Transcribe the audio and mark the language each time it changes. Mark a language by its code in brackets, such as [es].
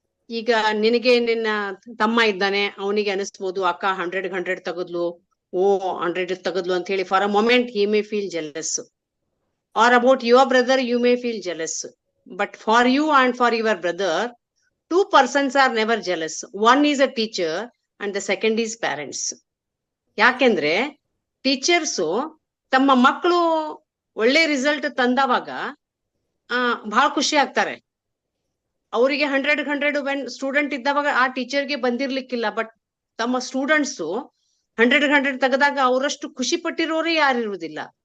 [kn] ಈಗ ನಿನಗೆ ನಿನ್ನ ತಮ್ಮ ಇದ್ದಾನೆ, ಅವನಿಗೆ ಅನಿಸ್ಬೋದು ಅಕ್ಕ 100 ತೆಗೆದ್ಲು, 100 ತೆಗೆದ್ಲು ಅಂತ ಹೇಳಿ. [en] For a moment he may feel jealous. Or about your brother, you may feel jealous. But for you and for your brother, 2 persons are never jealous. One is a teacher and the second is parents. [kn] ಯಾಕೆಂದ್ರೆ teachers ತಮ್ಮ ಮಕ್ಕಳು ಒಳ್ಳೆ result ತಂದವಾಗ ಬಹಳ ಖುಷಿ ಆಗ್ತಾರೆ. ಅವರಿಗೆ 100 when student ಇದ್ದವಾಗ ಆ ಟೀಚರ್ಗೆ ಬಂದಿರ್ಲಿಕ್ಕಿಲ್ಲ. But ತಮ್ಮ ಸ್ಟೂಡೆಂಟ್ಸು 100 ತೆಗೆದಾಗ ಅವರಷ್ಟು ಖುಷಿ ಪಟ್ಟಿರೋರೇ ಯಾರಿರುವುದಿಲ್ಲ.